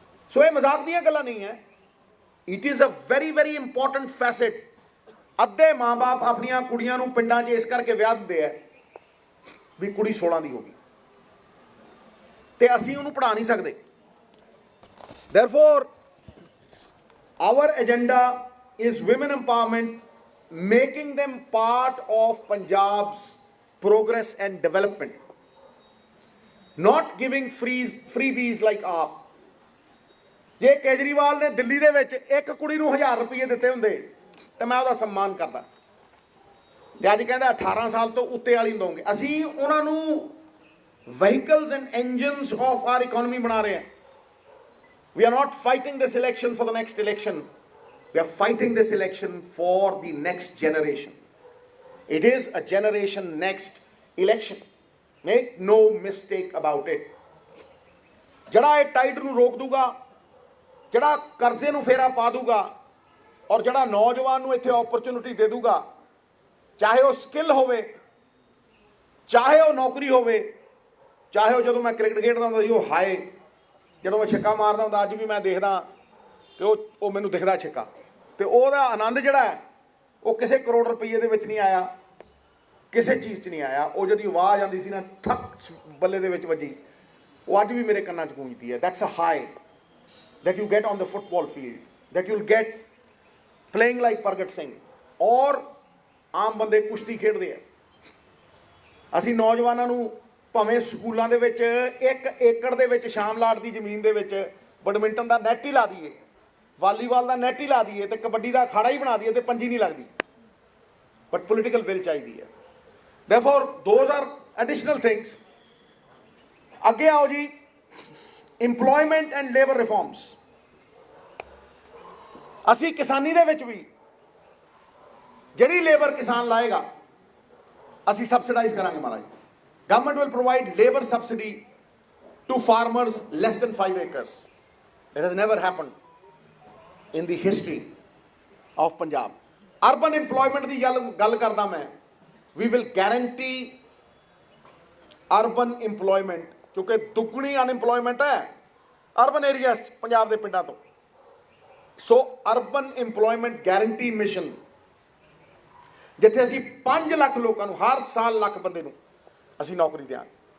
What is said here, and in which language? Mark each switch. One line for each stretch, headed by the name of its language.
Punjabi: ਸੋ ਇਹ ਮਜ਼ਾਕ ਦੀਆਂ ਗੱਲਾਂ ਨਹੀਂ ਹੈ।
English: It is a very important fest.
Punjabi: ਅੱਧੇ ਮਾਂ-ਬਾਪ ਆਪਣੀਆਂ ਕੁੜੀਆਂ ਨੂੰ ਪਿੰਡਾਂ 'ਚ ਇਸ ਕਰਕੇ ਵਿਆਹ ਦਿੰਦੇ ਆ ਵੀ ਕੁੜੀ 16 ਦੀ ਹੋ ਗਈ ਤੇ ਅਸੀਂ ਉਹਨੂੰ ਪੜ੍ਹਾ ਨਹੀਂ ਸਕਦੇ।
English: Therefore, our agenda is women empowerment, making them part of Punjab's progress and development, not giving freebies like AAP.
Punjabi: ਜੇ ਕੇਜਰੀਵਾਲ ਨੇ ਦਿੱਲੀ ਦੇ ਵਿੱਚ ਇੱਕ ਕੁੜੀ ਨੂੰ 1000 ਰੁਪਏ ਦਿੱਤੇ ਹੁੰਦੇ ਤੇ ਮੈਂ ਉਹਦਾ ਸਨਮਾਨ ਕਰਦਾ, ਤੇ ਅੱਜ ਕਹਿੰਦਾ 18 ਸਾਲ ਤੋਂ ਉੱਤੇ ਵਾਲੀ ਨੂੰ ਦਊਂਗੇ। ਅਸੀਂ ਉਹਨਾਂ ਨੂੰ
English: vehicles and engines of our economy
Punjabi: ਬਣਾ ਰਹੇ ਹਾਂ।
English: We are not fighting this election for the next election. We are fighting this election for the next generation. It is a generation next election. Make no mistake about it.
Punjabi: ਜਿਹੜਾ ਇਹ tide ਨੂੰ ਰੋਕ ਦੂਗਾ, ਜਿਹੜਾ ਕਰਜ਼ੇ ਨੂੰ ਫੇਰਾ ਪਾ ਦੂਗਾ ਔਰ ਜਿਹੜਾ ਨੌਜਵਾਨ ਨੂੰ ਇੱਥੇ ਓਪਰਚੁਨਿਟੀ ਦੇ ਦੂਗਾ, ਚਾਹੇ ਉਹ ਸਕਿੱਲ ਹੋਵੇ, ਚਾਹੇ ਉਹ ਨੌਕਰੀ ਹੋਵੇ, ਚਾਹੇ ਉਹ ਜਦੋਂ ਮੈਂ ਕ੍ਰਿਕਟ ਖੇਡਦਾ ਹੁੰਦਾ ਸੀ ਉਹ ਹਾਏ ਜਦੋਂ ਮੈਂ ਛੱਕਾ ਮਾਰਦਾ ਹੁੰਦਾ, ਅੱਜ ਵੀ ਮੈਂ ਦੇਖਦਾ ਕਿ ਉਹ ਮੈਨੂੰ ਦਿਖਦਾ ਛੱਕਾ, ਤੇ ਉਹਦਾ ਆਨੰਦ ਜਿਹੜਾ ਹੈ ਉਹ ਕਿਸੇ ਕਰੋੜ ਰੁਪਈਏ ਦੇ ਵਿੱਚ ਨਹੀਂ ਆਇਆ, ਕਿਸੇ ਚੀਜ਼ 'ਚ ਨਹੀਂ ਆਇਆ। ਉਹ ਜਿਹੜੀ ਆਵਾਜ਼ ਆਉਂਦੀ ਸੀ ਨਾ ਠੱਕ ਬੱਲੇ ਦੇ ਵਿੱਚ ਵੱਜੀ, ਉਹ ਅੱਜ ਵੀ ਮੇਰੇ ਕੰਨਾਂ 'ਚ ਗੂੰਜਦੀ ਹੈ।
English: that's a high that you get on the football field, that you'll get playing like Pargat Singh,
Punjabi: ਔਰ ਆਮ ਬੰਦੇ ਕੁਸ਼ਤੀ ਖੇਡਦੇ ਆ। ਅਸੀਂ ਨੌਜਵਾਨਾਂ ਨੂੰ ਭਾਵੇਂ ਸਕੂਲਾਂ ਦੇ ਵਿੱਚ 1 ਏਕੜ ਦੇ ਵਿੱਚ ਸ਼ਾਮਲਾਟ ਦੀ ਜ਼ਮੀਨ ਦੇ ਵਿੱਚ ਬੈਡਮਿੰਟਨ ਦਾ ਨੈੱਟ ਹੀ ਲਾ ਦਈਏ, ਵਾਲੀਬਾਲ ਦਾ ਨੈੱਟ ਹੀ ਲਾ ਦਈਏ ਤੇ ਕਬੱਡੀ ਦਾ ਅਖਾੜਾ ਹੀ ਬਣਾ ਦਈਏ ਤੇ ਪੰਜੀ ਨਹੀਂ ਲੱਗਦੀ,
English: but political will
Punjabi: ਚਾਹੀਦੀ ਹੈ।
English: Therefore, those are additional things.
Punjabi: ਅੱਗੇ ਆਓ ਜੀ,
English: Employment and labour reforms.
Punjabi: ਅਸੀਂ ਕਿਸਾਨੀ ਦੇ ਵਿੱਚ ਵੀ ਜਿਹੜੀ ਲੇਬਰ ਕਿਸਾਨ ਲਾਏਗਾ ਅਸੀਂ ਸਬਸਿਡਾਈਜ਼ ਕਰਾਂਗੇ ਮਹਾਰਾਜ।
English: Government will provide labor subsidy to farmers less than 5 acres. It has never happened. in the history of Punjab.
Punjabi: Urban employment ਦੀ ਗੱਲ ਕਰਦਾ ਮੈਂ.
English: We will guarantee urban employment,
Punjabi: ਕਿਉਂਕਿ ਦੁੱਗਣੀ ਅਨਇੰਪਲੋਇਮੈਂਟ ਹੈ ਅਰਬਨ ਏਰੀਆਸ 'ਚ ਪੰਜਾਬ ਦੇ ਪਿੰਡਾਂ ਤੋਂ. ਸੋ ਅਰਬਨ ਇੰਪਲੋਇਮੈਂਟ ਗਾਰੰਟੀ ਮਿਸ਼ਨ, ਜਿੱਥੇ ਅਸੀਂ 5 ਲੱਖ ਲੋਕਾਂ ਨੂੰ ਹਰ ਸਾਲ ਲੱਖ ਬੰਦੇ ਨੂੰ ਅਸੀਂ ਨੌਕਰੀ ਦਿਆਂਗੇ.